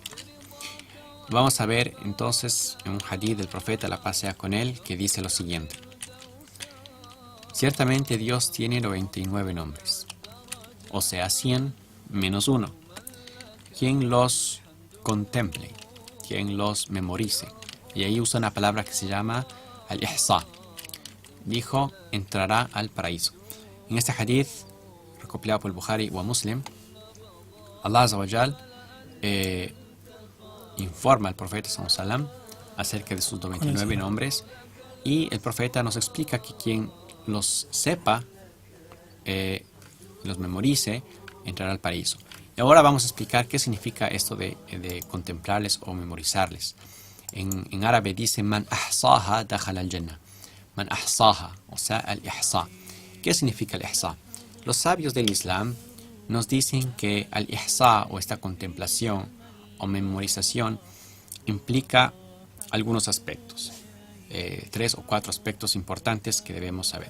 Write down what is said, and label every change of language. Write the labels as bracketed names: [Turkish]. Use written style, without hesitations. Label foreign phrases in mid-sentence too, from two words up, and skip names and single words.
[Spanish] Vamos a ver entonces en un hadith del profeta, la paz sea con él, que dice lo siguiente: ciertamente Dios tiene 99 nombres, o sea 100 menos 1. Quien los contemple, quien los memorice, y ahí usa una palabra que se llama al-ihsa, dijo, entrará al paraíso. En este hadith, recopilado por el Bukhari o Muslim, [Arabic] الله عز وجل [Spanish] informa al profeta [Arabic] صلى الله عليه وسلم [Spanish] acerca de sus 99 nombres, y el profeta nos explica que quien los sepa, los memorice, entrará al paraíso. Y ahora vamos a explicar qué significa esto de contemplarles o memorizarles. En árabe dice [Arabic] من أحصاها دخل الجنة. من أحصاها, [Spanish] o sea, al-ihsa. ¿Qué significa al-ihsa? Los sabios del Islam nos dicen que al-ihsa, o esta contemplación o memorización, implica algunos aspectos. 3 o 4 aspectos importantes que debemos saber.